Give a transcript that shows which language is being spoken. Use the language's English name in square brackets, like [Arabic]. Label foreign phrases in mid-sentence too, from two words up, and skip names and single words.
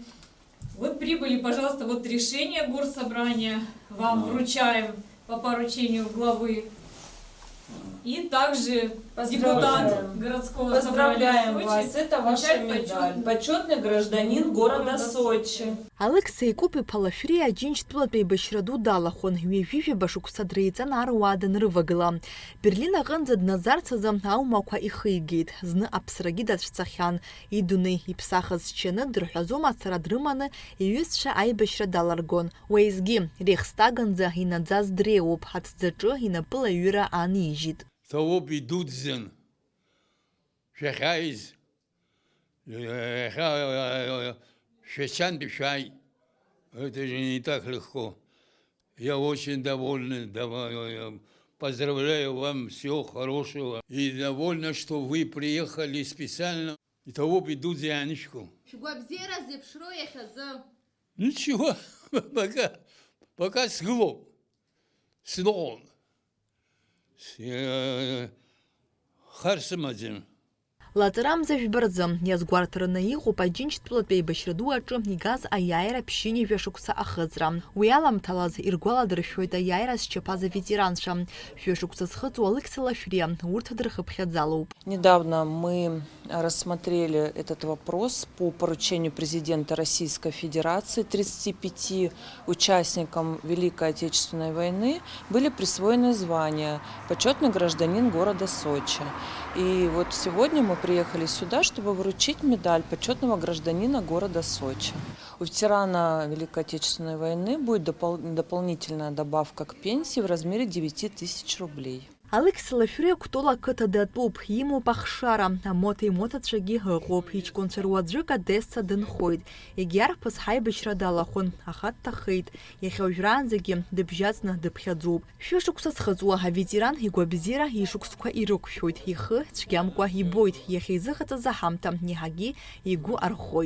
[Russian] Вот прибыли, пожалуйста, вот решение горсобрания вам вручаем по поручению главы. И также депутат городского собрания Сочи. Вас, это ваша медаль. Почетный гражданин города Сочи. [Abkhazian] Алықса Икуп-иԥа Лашәриа Аџьынџьтәылатә еибашьра ду далахон, ҩажәижәаба шықәса дреиҵан аруаа данрывагыла. Берлин аҟынӡа дназарц азы аумақәа ихигеит. Зны аԥсрагьы дацәцахьан. Идунеи иԥсахыз ччаны дырҳәазом ацара дрыманы иҩызцәа аибашьра даларгон. Уеизгьы Рейхстаганӡа инаӡаз дреиуоуп, аҭӡаҿы инапыла аҩыра аанижьит. Ҭоуп идуӡӡан шәахьааиз, Швачантәи шәааит. [Russian] Это же не так легко. Я очень доволен, поздравляю вам, всего хорошего. И довольна, что вы приехали специально. И того идут Яночку. Ничего, пока слон. Харсамадин. [Abkhazian] Лаҵарамза жәбарӡы, иазгәарҭараны иҟоуп Аџьынџьтәылатә еибашьра ду аҿы игаз аиааира ԥшьынҩажәа шықәса ахыҵра. Уи аламҭалаз иргәаладыршәоит аиааира зчаԥаз аветеранцәа. Шәышықәса зхыҵуа Алықса Лашәриа урҭ дрыхыԥхьаӡалоуп. [Russian] Недавно мы рассмотрели этот вопрос по поручению президента Российской Федерации. 35 участникам Великой Отечественной войны были присвоены звания «Почетный гражданин города Сочи». И вот сегодня мы приехали сюда, чтобы вручить медаль почетного гражданина города Сочи. У ветерана Великой Отечественной войны будет дополнительная добавка к пенсии в размере 9000 рублей. [Abkhazian] Алықса Лашәриа Кәтол ақыҭа датәуп, имоуп ахшара, амота-имотацәагьы ыҟоуп, иҷкәынцәа руаӡәык Одесса дынхоит. Егьи арԥыс ҳаибашьра далахон, аха дҭахеит. Иахьа уажәраанӡагьы дыбжьаҵны дыԥхьаӡоуп. Шәышықәса зхыҵуа аветеран игәабзиара ишықәсқәа ирықәшәоит, ихы цәгьамкәа ибоит, иахьа изыҟаҵаз аҳамҭа иаҳагьы игәы архоит.